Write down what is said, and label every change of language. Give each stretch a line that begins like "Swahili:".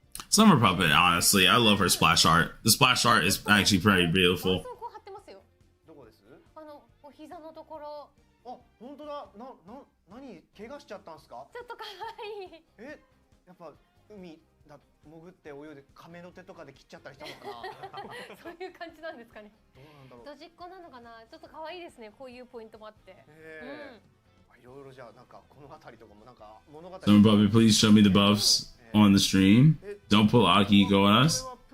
English: Summer Puppet, honestly, I love her splash art. The splash art is actually pretty beautiful.
Japanese: どこです？お膝のところ。あ、本当だ。何怪我しちゃったんですか？ちょっと可愛い。え、やっぱ海だ潜って泳いで亀の手とかで切っちゃったりしたのかな？そういう感じなんですかね。どうなんだろう。ドジっ子なのかな。ちょっと可愛いですね。こういうポイントもあって。いろいろじゃあなんかこの辺りとかもなんか物語。
English: Summer Puppet, please show me the buffs on the stream. Don't pull Akihiko on us.